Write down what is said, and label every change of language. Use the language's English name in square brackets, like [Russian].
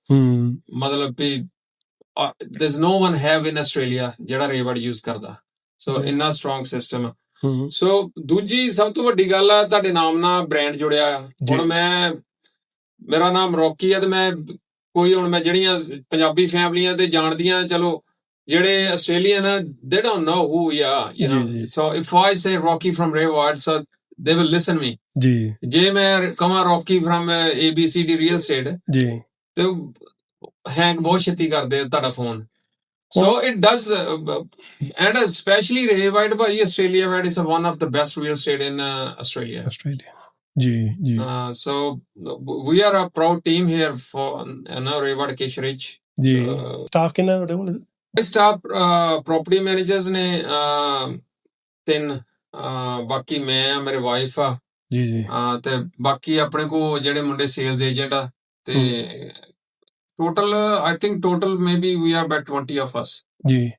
[Punjabi] ਮਤਲਬ ਵੀ [English] there's no one have in Australia [Punjabi] ਜਿਹੜਾ ਰੇ ਵਾਈਟ ਯੂਜ਼ ਕਰਦਾ, ਸੋ ਇੰਨਾ ਸਟਰੋਂਗ ਸਿਸਟਮ ਆ। ਸੋ ਦੂਜੀ ਸਭ ਤੋਂ ਵੱਡੀ ਗੱਲ ਆ, ਤੁਹਾਡੇ ਨਾਮ ਨਾਲ ਬ੍ਰਾਂਡ ਜੁੜਿਆ ਆ। ਹੁਣ ਮੇਰਾ ਨਾਮ ਰੌਕੀ ਆ, ਤੇ ਮੈਂ ਜਿਹੜੀਆਂ ਪੰਜਾਬੀ ਫੈਮਲੀਆਂ ਤੇ ਜਾਣਦੀਆਂ, ਚਲੋ ਜਿਹੜੇ ਆਸਟ੍ਰੇਲੀਅਨ ਆ, [English] they don't know who we are, you know. So if I say Rocky from Ray White, so they will listen me. [Punjabi] ਜੇ ਮੈਂ ਕਹਾਂ Rocky from ABCD Real Estate, ਤੇ ਹੈਂਗ ਬਹੁਤ ਛੇਤੀ ਕਰਦੇ ਤੁਹਾਡਾ phone. [English] So it does, and especially Ray White, [Punjabi] Bhai [English] Australia White is one of the best real estate in Australia. [Punjabi] ਜੀ। [English] So we are a proud team here for Ray White Cash Rich. [Punjabi] ਜੀ। Staff ਕਿੰਨਾ ਤੁਹਾਡੇ ਕੋਲ? Staff property managers ਨੇ 3, ਬਾਕੀ ਮੈਂ, ਮੇਰੇ wife ਆ ਜੀ, ਤੇ ਬਾਕੀ ਆਪਣੇ ਕੋ ਜਿਹੜੇ ਮੁੰਡੇ ਸੇਲਸ ਏਜੰਟ ਆ, ਤੇ total [English] I think maybe we are about 20 of us [Punjabi] ਜੀ।